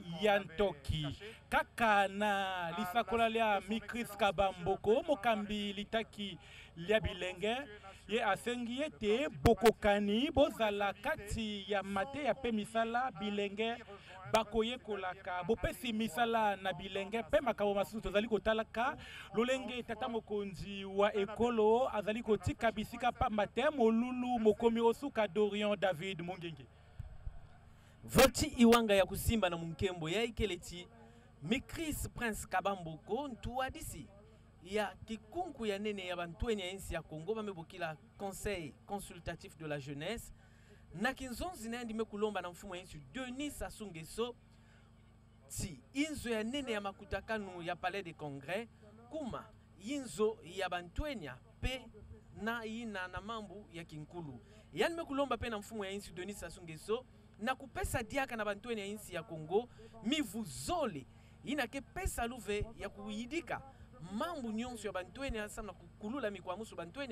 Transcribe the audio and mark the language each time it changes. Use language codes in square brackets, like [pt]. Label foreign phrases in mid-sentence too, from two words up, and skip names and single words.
[ln] ya ntoki kaka na lisakola lia Mikris Kabamboko mokambi litaki lia bilenge ye asengi ete bokokani bozala kati ya mate ya pe misala bilenge bakoyekolaka bopesi misala na bilenge pe makambo masusu tozali kotalaka lolenge tata mokonzi wa ekolo azali kotika bisika pamba te molulu mokomi osuka Dorian David Mongenge [ktu] Volti iwanga ya kusimba na munkembo ya ikeleti Mikris Prince Kabamboko ntuadisi ya kikunku ya nene ya bantweni ya insi ya Congo bamebokila [fr] Conseil consultatif de la jeunesse [ktu] na kinzonzi na ndime kulomba na mfumo ya insi Denis Sassou Nguesso ti inzo ya nene ya makutakanu ya Palais de Congrès kuma inzo ya bantwenya pe na ina na mambu ya kinkulu yani mekulomba pe na mfumo ya insi Denis Sassou Nguesso na kupesa diaka na bantweni ya insi ya Congo mivuzole ina ke pesa luve ya kuyidika mambu nyonso ya bantweni asana kukulula mikwamusu bantweni